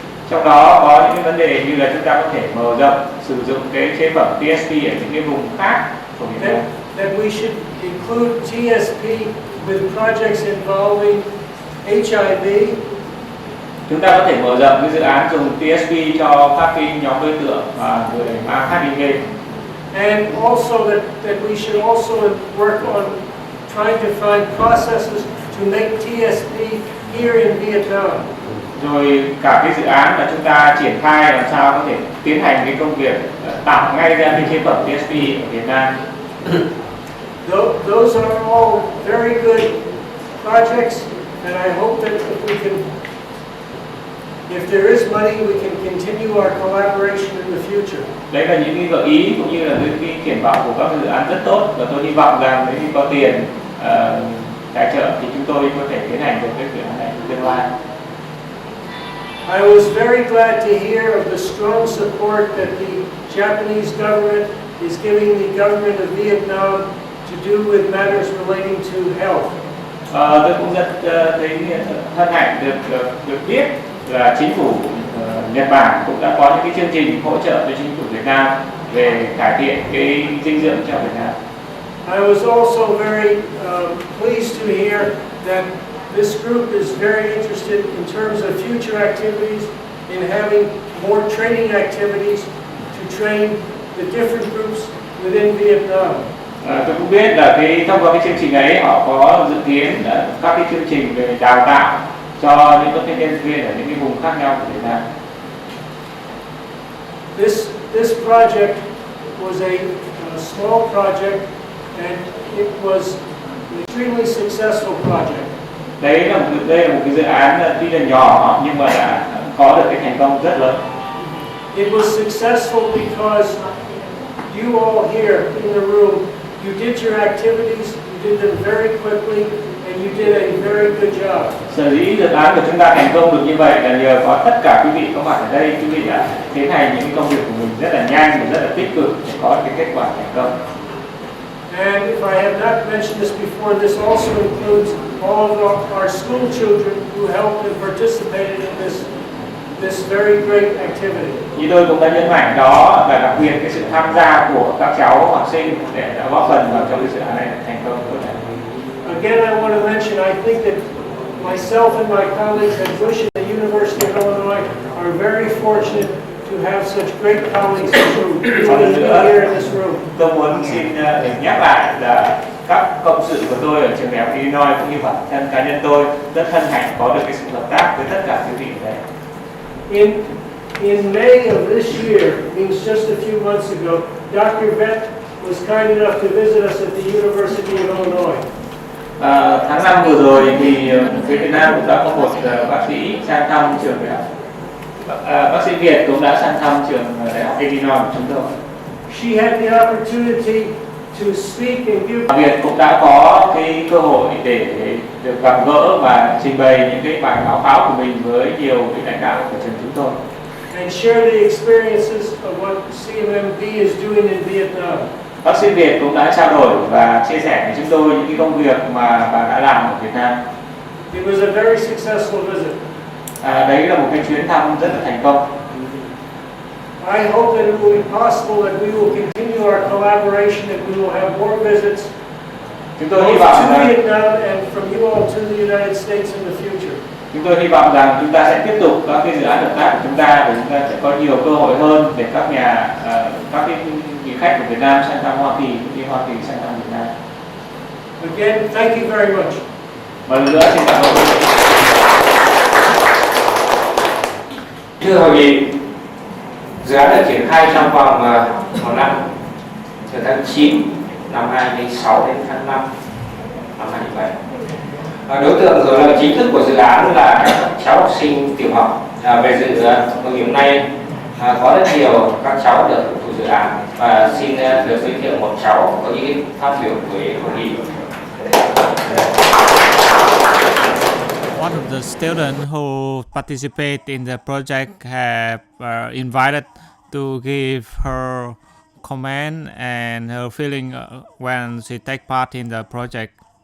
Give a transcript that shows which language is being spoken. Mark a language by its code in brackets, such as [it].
[vi] Trong đó có những cái vấn đề như là chúng ta có thể mở rộng sử dụng cái chế phẩm TSP ở những cái vùng khác của Việt Nam. [en] That we should include TSP with projects involving HIV. [vi] Chúng ta có thể mở rộng cái dự án dùng TSP cho các cái nhóm đối tượng người mang HIV. [en] And also that we should also work on trying to find processes to make TSP here in Vietnam. [vi] Rồi cả cái dự án là chúng ta triển khai làm sao có thể tiến hành cái công việc tạo ngay ra cái chế phẩm TSP ở Việt Nam. [en] Those are all very good projects, and I hope that if there is money, we can continue our collaboration in the future. [vi] Đấy là những cái gợi ý cũng như là những cái triển vọng của các dự án rất tốt, và tôi hy vọng rằng nếu như có tiền tài trợ thì chúng tôi có thể tiến hành được cái dự án này trong tương lai. [en] I was very glad to hear of the strong support that the Japanese government is giving the government of Vietnam to do with matters relating to health. [vi] Tôi cũng rất thấy hân hạnh được biết là chính phủ Nhật Bản cũng đã có những cái chương trình hỗ trợ cho chính phủ Việt Nam về cải thiện cái dinh dưỡng cho Việt Nam. [en] I was also very pleased to hear that This group is very interested in terms of future activities, in having more training activities to train the different groups within Vietnam. [vi] Tôi cũng biết là thông qua cái chương trình ấy họ có dự kiến các cái chương trình về đào tạo cho những các nhân viên ở những cái vùng khác nhau của Việt Nam. [en] This project was a small project and it was an extremely successful project. [vi] Đây là một cái dự án tuy là nhỏ nhưng mà đã có được cái thành công rất lớn. [en] It was successful because you all here in the room, you did your activities, you did them very quickly, and you did a very good job. [vi] Sở dĩ dự án của chúng ta thành công được như vậy là nhờ có tất cả quý vị có mặt ở đây, quý vị đã tiến hành những công việc của mình rất là nhanh và rất là tích cực để có cái kết quả thành công. [en] And if I have not mentioned this before, this also includes all of our school children who helped and participated in this very great activity. [vi] Như tôi cũng đã nhấn mạnh đó là đặc biệt cái sự tham gia của các cháu học sinh để đã góp phần vào trong cái dự án này thành công tốt đẹp. [en] Again, I want to mention, I think that myself and my colleagues at WISHH and the University of Illinois are very fortunate to have such great colleagues here in this room. [vi] Tôi muốn xin nhắc lại là các cộng sự của tôi ở trường đại học Illinois cũng như bản thân cá nhân tôi rất hân hạnh có được cái sự hợp tác với tất cả quý vị ở đây. [en] In May of this year, means just a few months ago, Dr. Vett was kind enough to visit us at the University of Illinois. [vi] Tháng 5 vừa rồi thì phía Việt Nam cũng đã có một bác sĩ sang thăm trường đại học. Bác sĩ Việt cũng đã sang thăm trường đại học Illinois của chúng tôi. [en] She had the opportunity to speak and give. [vi] Việt cũng đã có cái cơ hội để được gặp gỡ và trình bày những cái bài báo cáo của mình với nhiều vị lãnh đạo của trường chúng tôi. [en] And share the experiences of what Cmmb is doing in Vietnam. [vi] Bác sĩ Việt cũng đã trao đổi và chia sẻ với chúng tôi những cái công việc mà bà đã làm ở Việt Nam. [en] It was a very successful visit. [vi] Đấy là một cái chuyến thăm rất là thành công. [en] I hope that it will be possible that we will continue our collaboration, that we will have more visits [vi] Chúng tôi hy [en] both [vi] vọng [en] to Vietnam and from you all to the United States in the future. [vi] Chúng tôi hy vọng rằng chúng ta sẽ tiếp tục các cái dự án hợp tác của chúng ta để chúng ta sẽ có nhiều cơ hội hơn để các cái vị khách của Việt Nam sang thăm Hoa Kỳ cũng như Hoa Kỳ sang thăm Việt Nam. [en] Again, thank you very much. [vi] Một lần nữa xin cảm ơn. Thưa hội nghị, dự án đã triển khai trong vòng một năm, từ tháng 9 năm 2006 đến tháng 5 năm 2007. Đối tượng hưởng lợi chính thức của dự án là các cháu học sinh tiểu học. Về dự hội nghị hôm nay có rất nhiều các cháu được hưởng thụ dự án và xin được giới thiệu một cháu có ý phát biểu với hội nghị. [en] One of the students who participate in the project have invited to give her comment and her feeling when she take part in the project.